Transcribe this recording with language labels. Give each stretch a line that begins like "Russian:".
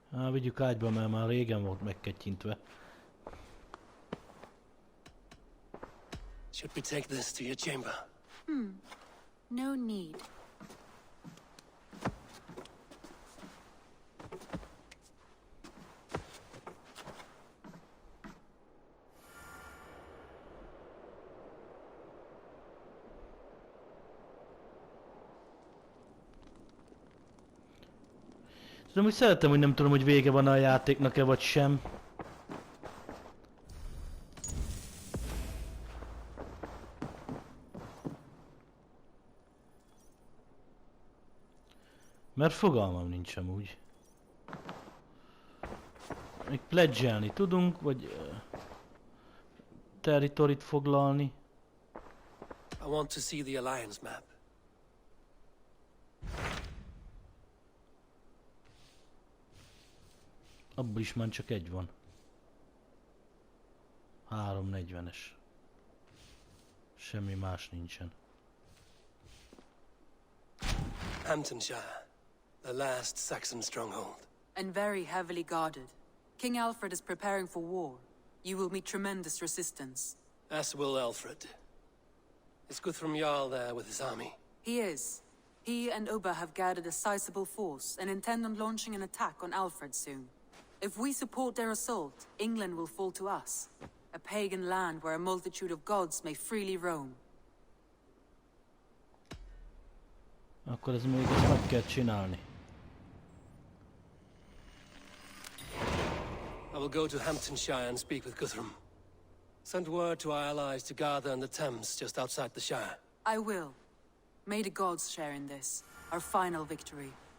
Hungarian: Vigyük ágyba, mert már régen volt megketyintve.
English: Should we take this to your chamber? No need.
Hungarian: Tudom, úgy szeretem, hogy nem tudom, hogy vége van a játéknak-e vagy sem. Mert fogalmam nincs amúgy. Még pledgelni tudunk, vagy territorit foglalni.
English: I want to see the Alliance map.
Hungarian: Abból is már csak egy van. 340-es. Semmi más nincsen.
English: Hamptonshire, the last Saxon stronghold. And very heavily guarded. King Alfred is preparing for war. You will meet tremendous resistance. As will Alfred. Is Guthrum Jarl there with his army? He is. He and Ubba have gathered a sizable force and intend on launching an attack on Alfred soon. If we support their assault, England will fall to us. A pagan land where a multitude of gods may freely roam.
Hungarian: Akkor ez még ezt meg kell csinálni.
English: I will go to Hamptonshire and speak with Guthrum. Send word to our allies to gather in the Thames just outside the Shire. I will. May the gods share in this, our final victory.